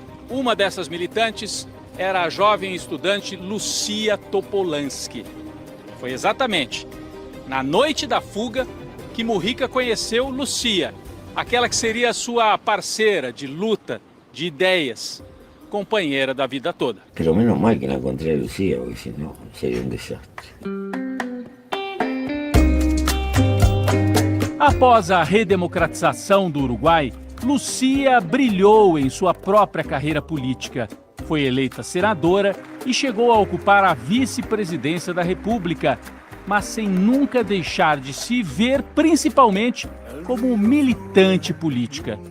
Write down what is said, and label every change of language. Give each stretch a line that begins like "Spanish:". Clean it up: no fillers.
Portuguese: Uma dessas militantes era a jovem estudante Lucia Topolansky. Foi exatamente na noite da fuga que Mujica conheceu Lucia, aquela que seria sua parceira de luta, de ideias, companheira da vida toda.
Spanish: Pero menos mal que la encontré a Lucía, porque si no sería un desastre.
Portuguese: Após a redemocratização do Uruguai, Lucia brilhou em sua própria carreira política. Foi eleita senadora e chegou a ocupar a vice-presidência da República, mas sem nunca deixar de se ver principalmente como militante política.